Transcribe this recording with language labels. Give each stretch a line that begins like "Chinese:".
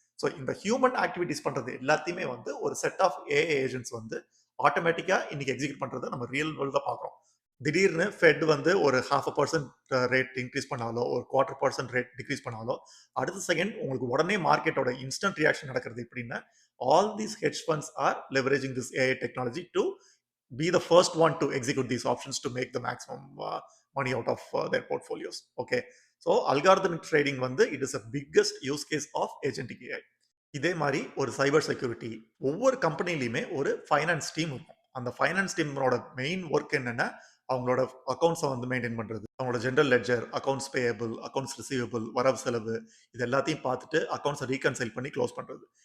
Tamil: So இந்த human activities பண்றது எல்லாத்தையுமே வந்து ஒரு செட் ஆஃப் ஏஐ ஏஜென்ட்ஸ் வந்து ஆட்டோமேட்டிக்கா இன்னைக்கு எக்ஸிக்யூட் பண்றதை நம்ம ரியல் வேர்ல்ட் தான் பார்க்குறோம். திடீர்னு ஃபெட் வந்து ஒரு 0.5% ரேட் இன்க்ரீஸ் பண்ணாலோ ஒரு 1/4% ரேட் டிக்ரீஸ் பண்ணாலோ அடுத்த செகண்ட் உங்களுக்கு உடனே மார்க்கெட்டோட இன்ஸ்டன்ட் ரியாக்ஷன் நடக்கிறது எப்படின்னா,
English: All these hedge funds are leveraging this AI technology to be the first one to execute these options to make the maximum money out of their portfolios. Okay, so algorithmic trading வந்து it is a biggest use case of agentic AI.
Tamil: இதே மாதிரி ஒரு cyber security ஒவ்வொரு கம்பெனிலையுமே ஒரு finance team இருக்கும். அந்த finance டீமோட main work என்னன்னா அவங்களோட அக்கௌண்ட்ஸை வந்து மெயின்டைன் பண்றது, அவங்களோட general ledger, accounts payable, accounts receivable, வரவு செலவு, இது எல்லாத்தையும் பார்த்துட்டு அக்கௌண்ட்ஸை ரீகன்சைல் பண்ணி க்ளோஸ் பண்றது.